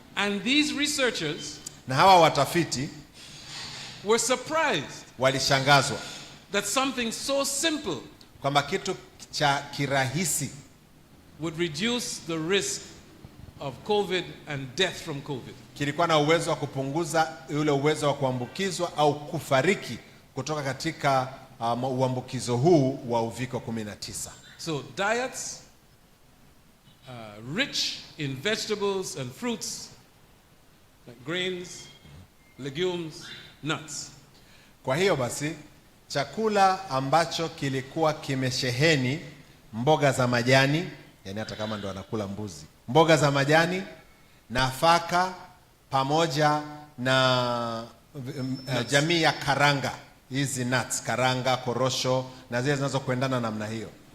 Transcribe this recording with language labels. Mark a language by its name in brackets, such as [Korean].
[English] And these researchers, [Swahili] na hawa watafiti, [English] were surprised, [Swahili] walishangazwa, [English] that something so simple, [Swahili] kwamba kitu cha kirahisi, [English] would reduce the risk of COVID and death from COVID. [Swahili] Kilikuwa na uwezo wa kupunguza ule uwezo wa kuambukizwa au kufariki kutoka katika uambukizo huu wa uviko 19. [English] So diets rich in vegetables and fruits, like grains, legumes, nuts. [Swahili] Kwa hiyo basi chakula ambacho kilikuwa kimesheheni mboga za majani, yani hata kama ndo anakula mbuzi, mboga za majani, nafaka pamoja na jamii ya karanga, hizi nuts, karanga, korosho na zile zinazokuendana namna hiyo.